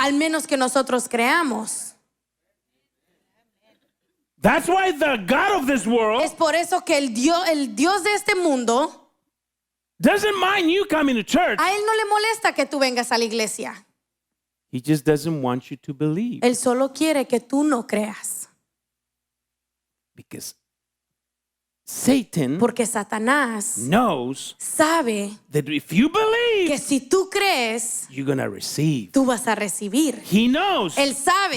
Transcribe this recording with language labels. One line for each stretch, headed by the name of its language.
Spanish: al menos que nosotros creamos.
English: That's why the God of this world
Spanish: Es por eso que el Dios de este mundo,
English: doesn't mind you coming to church.
Spanish: a Él no le molesta que tú vengas a la iglesia.
English: He just doesn't want you to believe.
Spanish: Él solo quiere que tú no creas.
English: Because Satan
Spanish: Porque Satanás
English: knows
Spanish: sabe
English: that if you believe,
Spanish: que si tú crees,
English: you're going to receive.
Spanish: tú vas a recibir.
English: He knows
Spanish: Él sabe